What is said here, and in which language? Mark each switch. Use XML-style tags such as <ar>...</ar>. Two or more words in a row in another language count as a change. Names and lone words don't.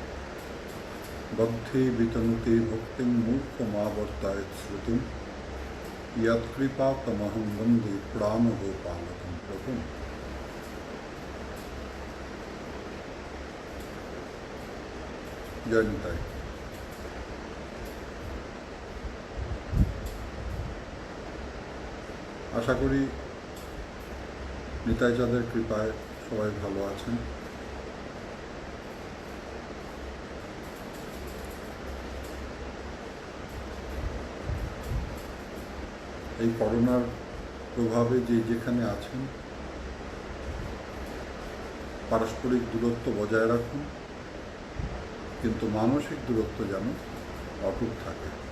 <sa>बद्धे वितनुते भक्तिं मूर्खमावर्तायत् श्रुतिं यत्कृपातमहं वन्दे प्राणगोपालकं प्रभुम्।</sa> <bn>জয় নিতাই। আশা করি নিতাই चाঁদের কৃপায় সবাই ভালো আছেন। এই করোনার প্রভাবে যেখানে আছেন পারস্পরিক দূরত্ব বজায় রাখুন, কিন্তু মানসিক দূরত্ব যেন অটুট থাকে।</bn>